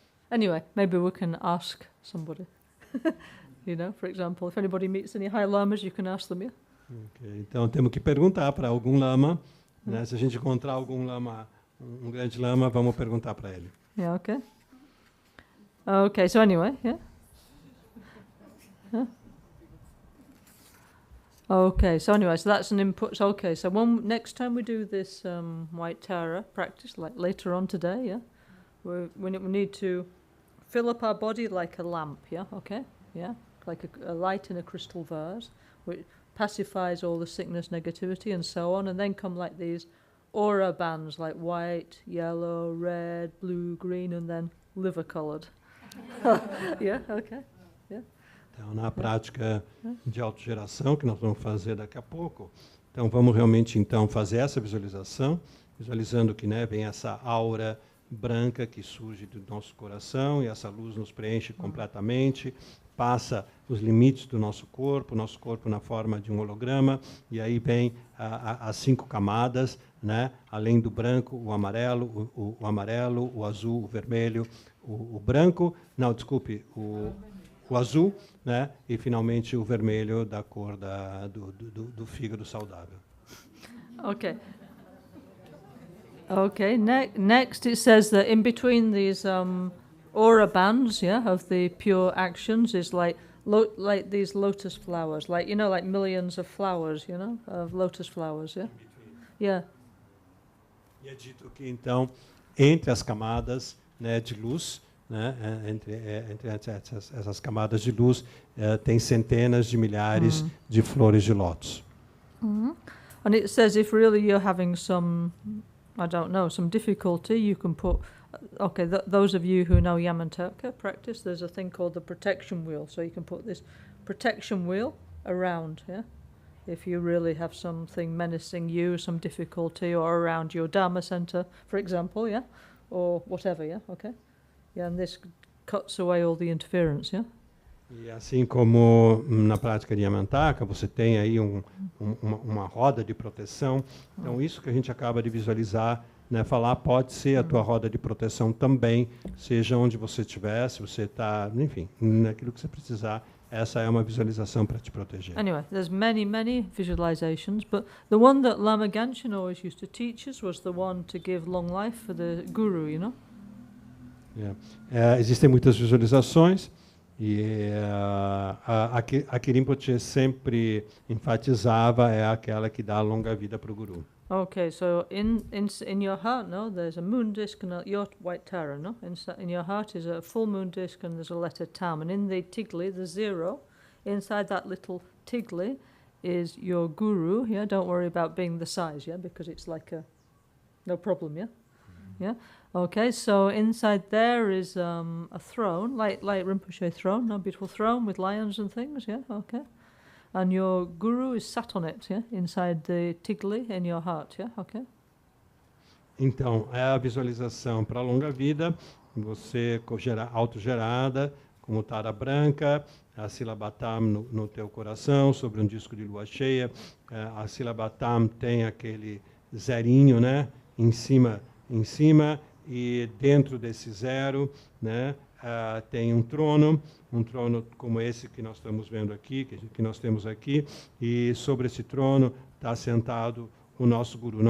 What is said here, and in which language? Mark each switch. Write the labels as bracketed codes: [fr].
[en] Anyway, maybe we can ask somebody. For example, if anybody meets any high lamas, you can ask them, yeah? [pt] Okay, então temos que perguntar para algum lama, né? Se a gente encontrar algum lama, um grande lama, vamos perguntar para ele. [en] Yeah, okay. Okay, so anyway, yeah. Okay, so anyway, so that's an input. So, okay, so next time we do this white Tara practice, like later on today, yeah, we need to fill up our body like a lamp, yeah, okay, yeah, like a light in a crystal vase, which pacifies all the sickness, negativity, and so on, and then come like these aura bands, like white, yellow, red, blue, green, and then liver-colored. Yeah, okay, yeah. [pt] Então, na prática de autogeração, que nós vamos fazer daqui a pouco, então vamos realmente fazer essa visualização visualizando que, né, vem essa aura branca que surge do nosso coração e essa luz nos preenche completamente, passa os limites do nosso corpo na forma de um holograma, e aí vem as 5 camadas, né? Além do branco, o amarelo, o azul, o vermelho, o branco, não, desculpe, o azul, né? E finalmente o vermelho da cor do fígado saudável. [en] Okay. Okay. Next, it says that in between these aura bands, of the pure actions, is like these lotus flowers, like like millions of flowers, of lotus flowers, yeah. [pt] E é dito que então entre as camadas, né, de luz, né, entre essas camadas de luz, tem centenas de milhares de flores de lótus. [en] And it says if really you're having some, I don't know, some difficulty, you can put, those of you who know Yamantaka practice, there's a thing called the protection wheel. So you can put this protection wheel around, if you really have something menacing you, some difficulty, or around your Dharma center, for example, or whatever, and this cuts away all the interference, [pt] E assim como na prática de Yamantaka, você tem aí uma roda de proteção. Então, isso que a gente acaba de visualizar, né, falar, pode ser a tua roda de proteção também, seja onde você estiver, se você está, enfim, naquilo que você precisar. Essa é uma visualização para te proteger. [en] Anyway, there's many visualizations, but the one that Lama Ganshin always used to teach us was the one to give long life for the guru, [pt] Existem muitas visualizações. E a que Rinpoche sempre enfatizava é aquela que dá longa vida para o guru. [en] Okay, so in your heart, there's a moon disk and your white Tara, in your heart is a full moon disk and there's a letter Tam, and in the tigli, the 0, inside that little tigli is your guru. Don't worry about being the size, because it's like no problem, Okay, so inside there is a throne, like Rinpoche throne, a beautiful throne with lions and things, okay. And your guru is sat on it, inside the tigli in your heart, okay. [pt] Então, é a visualização para a longa vida, você autogerada, como Tara branca, a sílaba Tam no teu coração, sobre um disco de lua cheia. A sílaba Tam tem aquele zerinho, né, em cima, e dentro desse 0, né, tem um trono como esse que nós estamos vendo aqui, que nós temos aqui, e sobre esse trono está sentado o nosso guru.